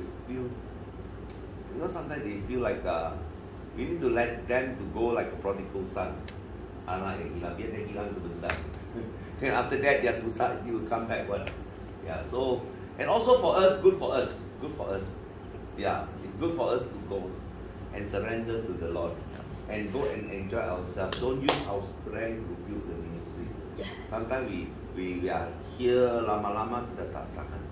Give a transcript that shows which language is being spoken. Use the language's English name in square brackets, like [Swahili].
[English] You know, sometimes they feel like we need to let them to go like a prodigal son. [Malay] Anak yang hilang, biar dia hilang sebentar. [English] Then after that, [Malay] dia susah, [English] he will come back. What? Yeah. So, and also for us, good for us. Yeah, it's good for us to go and surrender to the Lord and go and enjoy ourselves. Don't use our strength to build the ministry. Sometimes we are here [Malay] lama-lama kita tak tahan.